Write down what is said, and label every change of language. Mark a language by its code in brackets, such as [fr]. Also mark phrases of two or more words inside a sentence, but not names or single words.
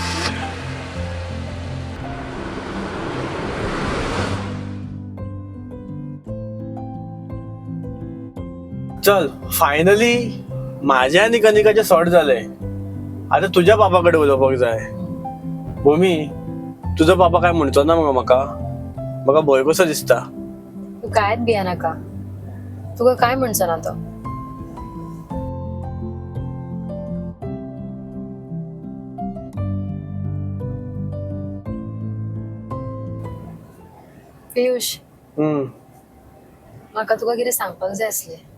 [mr] चल फायनली माझ्या आणि कनिकाचे सॉर्ट झाले. [kok] आता तुझ्या पापाकडे उलोवपाक जाय. भूमी तुझा पापा काय म्हणतो ना मग म्हाका भंय कसो दिसता. तू कायच भिया नाका. तुका काय म्हणचो ना तो. पियुश म्हाका तुका कितें सांगपाक जाय आसलें.